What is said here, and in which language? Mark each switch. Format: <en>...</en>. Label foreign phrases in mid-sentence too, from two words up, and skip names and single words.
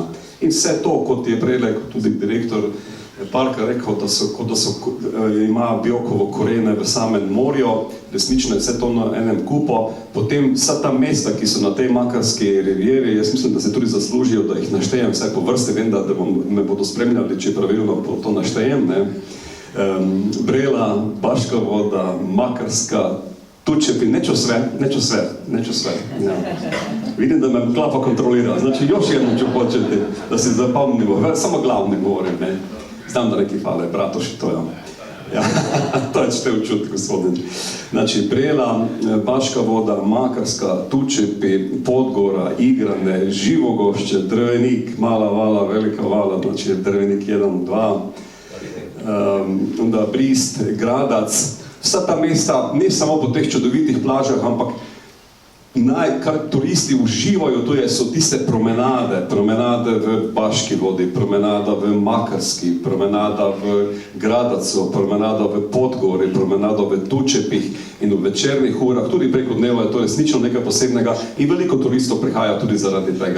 <sl>In vse to, kot je prej tudi direktor parka rekel, da ima Biokovo korene v samem morju, resnično je vse to na enem kupu, potem vsa ta mesta, ki so na tej Makarski rivieri, jaz mislim, da se tudi zaslužijo, da jih naštejem vsaj po vrsti, vem, da me bodo spremljali, če pravilno to naštejem, ne.</sl> <hr>Brela, Baška voda, Makarska, Tučepi, neću sve. Ja. Vidim da me klapa kontrolira, znači još jednom ću početi, da si zapamnimo, samo glavni govorim, ne. Znam da neki fale, bratoši, to je ono. Ja, to ćete učuti, gospodin. Znači, Brela, Baška voda, Makarska, Tučepi, Podgora, Igrane, Živogošće, Drvenik, Mala vala, Velika vala, znači Drvenik 1, 2, onda Brist, Gradac.</hr> <sl>Vsa ta mesta, ne samo po teh čudovitih plažah, ampak kar turisti uživajo, to so tiste promenade v Baški vodi, promenada v Makarski, promenada v Gradacu, promenada v Podgori, promenada v Tučepih in v večernih urah, tudi preko dneva je to resnično nekaj posebnega in veliko turistov prihaja tudi zaradi tega.</sl>